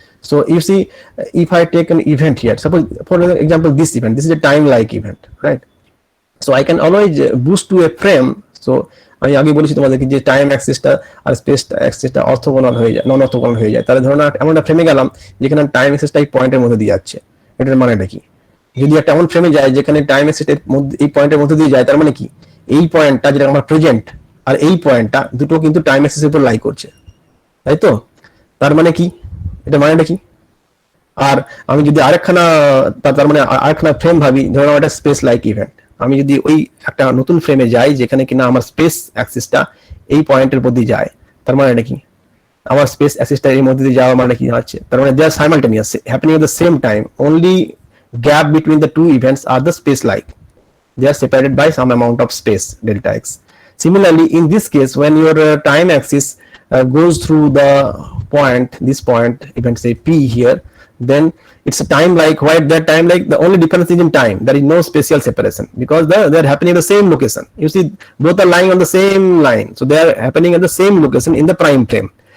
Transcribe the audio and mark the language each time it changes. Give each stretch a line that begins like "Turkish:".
English: So you see, if I take an event here, suppose for example this event, this is a time like event, right? So I can always boost to a frame.
Bangla: So আমি আগে বলেছি তোমাদেরকে যে time অ্যাক্সিসটা আর space অ্যাক্সিসটা orthogonal হয়ে যায়, নন orthogonal হয়ে যায়। তাহলে ধরুন এমন একটা ফ্রেমে গেলাম যেখানে টাইম অ্যাক্সিসটা এই পয়েন্টের মধ্যে দিয়ে যাচ্ছে, এটার মানেটা কি? যদি একটা এমন ফ্রেমে যায় যেখানে টাইম অ্যাক্সিসটা এই পয়েন্টের মধ্যে দিয়ে যায়, তার মানে কি এই পয়েন্টটা যেটা আমার প্রেজেন্ট আর এই পয়েন্টটা দুটো কিন্তু টাইম অ্যাক্সিসের উপর লাই করছে, তাই তো? তার মানে কি, এটা মানেটা কি? আর আমি যদি আরেকখানা তার মানে আরেকখানা ফ্রেম ভাবি, ধরুন একটা স্পেস লাইক ইভেন্ট, আমি যদি ওই একটা নতুন ফ্রেমে যাই যেখানে কিনা আমার স্পেস অ্যাক্সিসটা এই পয়েন্টের মধ্যে যায়, তার মানে এটা কি? আমার স্পেস অ্যাক্সিসটা এর মধ্যে দিয়ে যাওয়া মানে কি হচ্ছে? তার মানে
English: They are simultaneous happening at the same time, only gap between the two events are the space like, they are separated by some amount of space delta x. Similarly, in this case, when your time axis goes through the point, this point, even say p here, then it's a time like, why that time like? The only difference is in time, there is no spatial separation because they are happening at the same location. You see, both are lying on the same line, so they are happening at the same location in the prime frame.